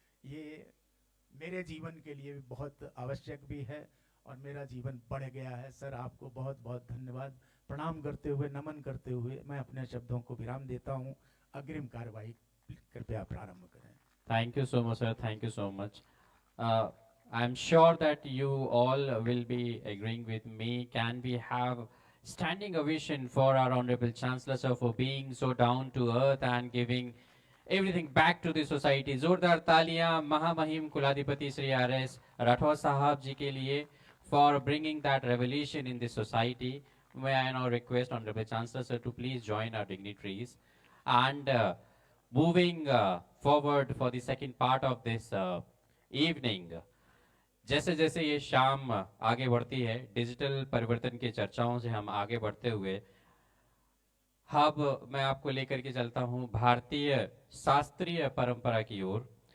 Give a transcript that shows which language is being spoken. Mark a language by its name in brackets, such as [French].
[Hindi] ये मेरे जीवन के लिए भी बहुत आवश्यक भी है और मेरा जीवन बढ़ गया है। सर, आपको बहुत बहुत धन्यवाद। प्रणाम करते हुए, नमन करते हुए मैं अपने शब्दों को विराम देता हूँ। अग्रिम कार्रवाई कृपया प्रारंभ करें। [English] Thank you so much, sir. Thank you so much. I'm sure that you all will be agreeing with me. Can we have standing ovation for our Honorable Chancellor, sir, for being so down to earth and giving everything back to the society. [Hindi] जोरदार तालियां महामहिम कुलाधिपति Shri RS Rathore साहब जी के लिए [English] for bringing that revolution in the society. May I now request Honorable Chancellor, sir, to please join our dignitaries. And moving forward for the second part of this evening, [Hindi] जैसे जैसे ये शाम आगे बढ़ती है, डिजिटल परिवर्तन की चर्चाओं से हम आगे बढ़ते हुए अब मैं आपको लेकर के चलता हूँ भारतीय शास्त्रीय परंपरा की ओर।